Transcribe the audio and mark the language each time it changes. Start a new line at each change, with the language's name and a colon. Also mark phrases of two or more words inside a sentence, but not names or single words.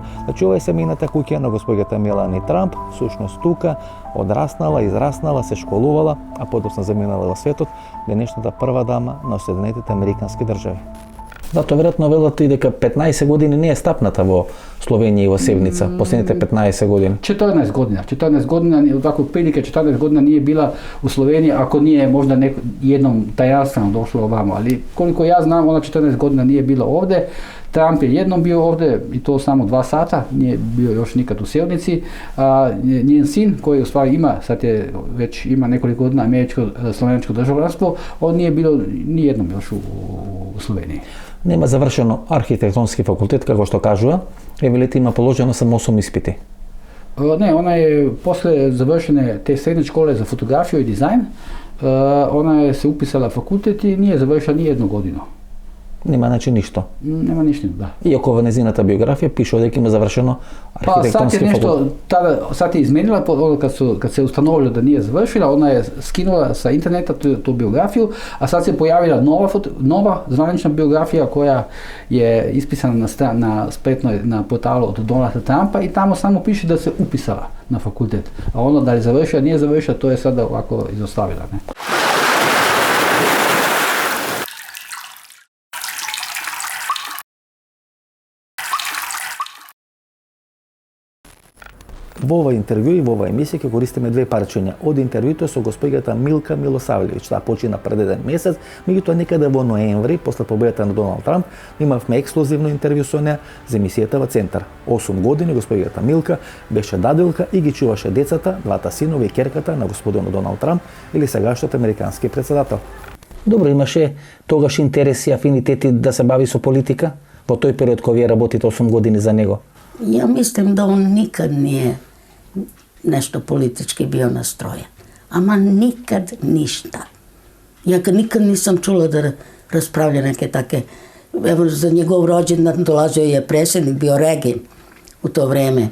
Macedonian: Значи ова е семејната куќа на госпоѓата Мелани Трамп, всушност тука одраснала, израснала, се школувала, а подоцна заминала во светот, денешната прва дама на Соединетите Американски држави. Зато веројатно велат и дека 15 години не е стапната во Словенија и во Севница, последните 15 години.
Serbian: 14 годina. 14 godina, tako otprilike 14 godina nije bila u Sloveniji, ako nije možda jednom tajanstveno došla ovamo, ali koliko ja znam, ona 14 godina nije bila ovde. Trump je jednom bio ovde i to samo 2 sata, nije bio još nikad u Sevnici. Njen sin, koji u stvari ima, sad je već ima nekoliko godina američko-slovenačko državljanstvo, on nije bilo ni jednom još u Sloveniji.
Macedonian: Нема завршено архитектонски факултет, како што кажува, велите има положено само 8 испити.
Serbian: Ne, ona je posle završene te srednje škole za fotografiju i dizajn, ona je se upisala fakultet i nije završila ni jednu godinu.
Macedonian: Нема значи ништо.
Serbian: Nema ništa, da.
Macedonian: Иако во незината биографија пишува дека има завршено архитектонски факултет.
Serbian: Sad je izmenila, kad se ustanovilo da nije završila, ona je skinula sa interneta tu biografiju, a sad se pojavila nova zvanična biografija koja je ispisana na portalu od Donalda Trumpa i tamo samo piše da se upisala na fakultet. A ono da li završila, nije završila, to je sada ovako izostavila. Ne?
Macedonian: Во ова интервју и во ова емисија ќе користиме 2 парчиња од интервјуто со госпоѓата Милка Милосавлевиќ. Таа почина пред 1 месец, меѓутоа некаде во ноември, после победата на Доналд Трамп, имавме ексклузивно интервју со неа за емисијата во Центар. 8 години госпоѓата Милка беше даделка и ги чуваше децата, 2 синови и керката на господинот Доналд Трамп или сегашниот американски председател. Добро, имаше тогаш интереси, афинитети да се бави со политика во тој период кога вие работите 8 години за него?
Serbian: Ja mislim da on nikad nije nešto politički bio nastrojen. Ama nikad ništa. Ja nikad nisam čula da raspravlja neke take. Evo, za njegov rođendan dolazio je predsjednik, bio Regin u to vreme.